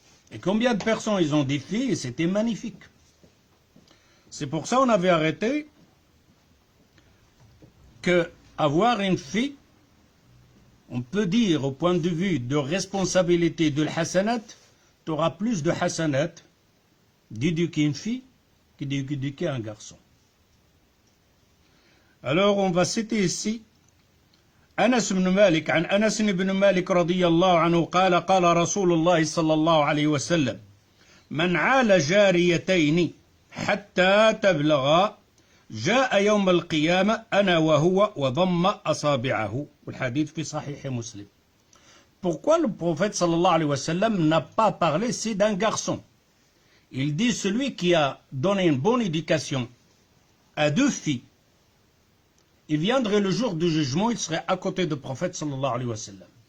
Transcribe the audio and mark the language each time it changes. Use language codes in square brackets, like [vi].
[fr] Et combien de personnes, ils ont des filles et c'était magnifique. C'est pour ça qu'on avait arrêté que avoir une fille, on peut dire au point de vue de responsabilité de l'hassanat, tu auras plus de hassanat d'éduquer une fille que d'éduquer un garçon. Alors on va citer ici [ar] أنس بن مالك عن أنس بن مالك رضي الله عنه قال قال رسول الله صلى الله عليه وسلم من عال جاريتين حتى تبلغا جاء يوم القيامة أنا وهو وضم أصابعه والحديث في صحيح مسلم. [fr] Pourquoi le prophète sallallahu alayhi wa sallam n'a pas parlé ici d'un garçon? Il dit celui qui a donné une bonne éducation à deux filles, il viendrait le jour du jugement, il serait à côté du prophète sallallahu alayhi wa sallam.